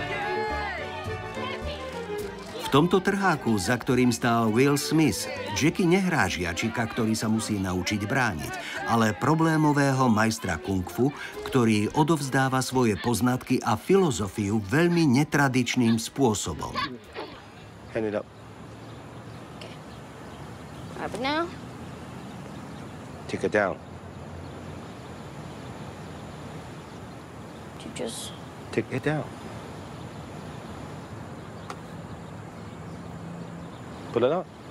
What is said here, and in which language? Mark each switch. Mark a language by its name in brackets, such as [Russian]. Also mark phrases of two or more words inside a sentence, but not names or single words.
[Slovak] V tomto trháku, za ktorým stál Will Smith, Jackie nehrá žiačika, ktorý sa musí naučiť brániť, ale problémového majstra kung fu, ktorý odovzdáva svoje poznatky a filozofiu veľmi netradičným spôsobom. [English] Hand it up. Up now. Take it down. You just... Take it down. Pull it up.